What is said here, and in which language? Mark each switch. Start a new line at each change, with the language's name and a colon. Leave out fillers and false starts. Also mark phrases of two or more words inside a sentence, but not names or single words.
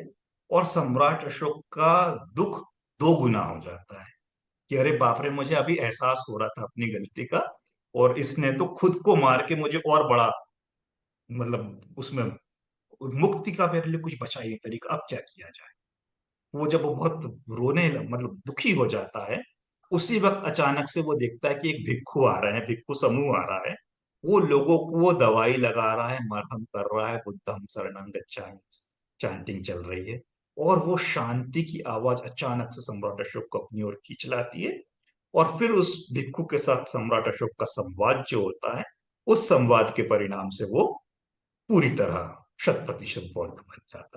Hindi: और सम्राट अशोक का दुख दो गुना हो जाता है कि अरे बाप रे, मुझे अभी एहसास हो रहा था अपनी गलती का, और इसने तो खुद को मार के मुझे और बड़ा, मतलब उसमें मुक्ति का मेरे लिए कुछ बचा ही नहीं तरीका, अब क्या किया जाए। वो जब वो बहुत मतलब दुखी हो जाता है, उसी वक्त अचानक से वो देखता है कि एक भिक्षु आ रहे हैं, भिक्षु समूह आ रहा है। वो लोगों को वो दवाई लगा रहा है, मरहम कर रहा है,
Pali: बुद्धम शरणं गच्छामि
Hindi: चैंटिंग चल रही है। और वो शांति की आवाज अचानक से सम्राट अशोक को अपनी ओर खींच लाती है। और फिर उस भिक्षु के साथ सम्राट अशोक का संवाद जो होता है, उस संवाद के परिणाम से वो पूरी तरह शत प्रतिशत बौद्ध बन जाता है।